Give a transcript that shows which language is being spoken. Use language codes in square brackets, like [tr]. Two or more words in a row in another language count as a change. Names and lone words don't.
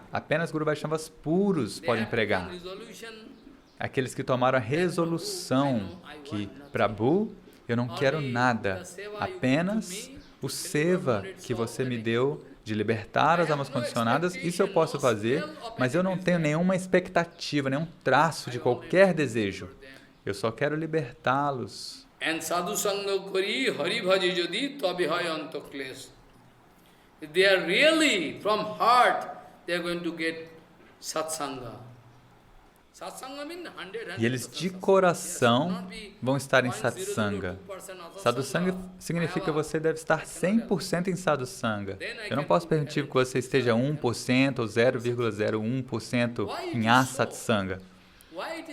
[pt] Apenas Guru Vaishnavas puros podem empregar. Aqueles que tomaram a resolução que, Prabhu, eu não quero nada, apenas o seva que você me deu de libertar as almas condicionadas, isso eu posso fazer, mas eu não tenho nenhuma expectativa, nenhum traço de qualquer desejo. Eu só quero libertá-los. [bn] And সাধু সঙ্গ করি হরি ভজি যদি তাভিহয়ন্ত ক্লেশ. [en] If they are really from heart, they are going to get satsanga. [pt] E eles de coração vão estar em satsanga. Sadhusanga significa que você deve estar 100% em sadhusanga. Eu não posso permitir que você esteja 1% ou 0,01% em asatsanga.